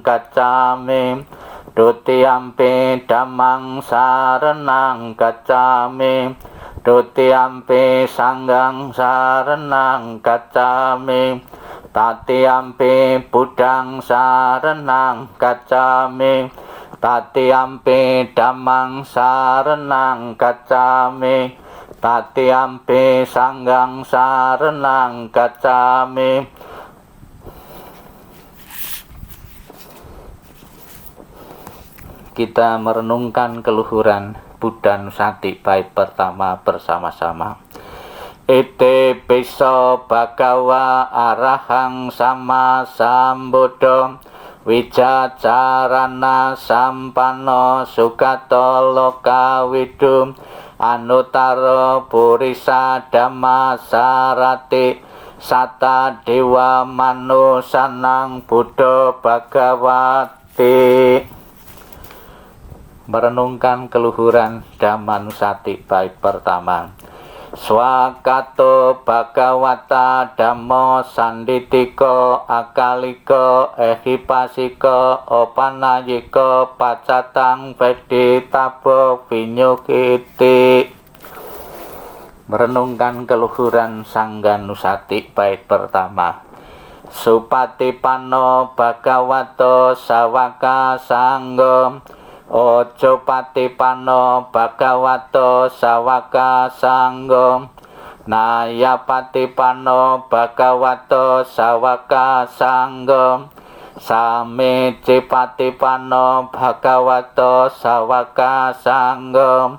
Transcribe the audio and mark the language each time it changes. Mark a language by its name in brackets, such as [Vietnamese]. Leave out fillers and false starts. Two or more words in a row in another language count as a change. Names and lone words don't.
[Pali] gacchami, Dutiyampi Dhammang sarenang gacchami, Dutiyampi Sanghang sarenang gacchami, Tatiyampi Buddhang sarenang gacchami, Tatiyampi Dhammang sarenang gacchami, Tatiyampi Sanghang sarenang gacchami. [Indonesian] Kita merenungkan keluhuran Buddha Nusati bait pertama bersama-sama. [Pali] Ite piso bhagawa arahang sama sambuddho, wicacarana sampano sugato loka widum, anutaro purisa dhamma sarati, sata dewa manusanang buddha bhagawati. [Indonesian] Merenungkan keluhuran Dhammanusati bait pertama. [Pali] Swakato Bhagawata Dhammo Sanditiko Akaliko Ehipasiko Opanayiko Pacatang Veditabo Vinyukiti. [Indonesian] Merenungkan keluhuran Sangganusati bait pertama. [Pali] Supatipano Bhagavato Sawaka Sanggo, Ojo patipano Bhagavato Sawaka Sanggo, Naya patipano Bhagavato Sawaka Sanggo, Samici patipano Bhagavato Sawaka Sanggo,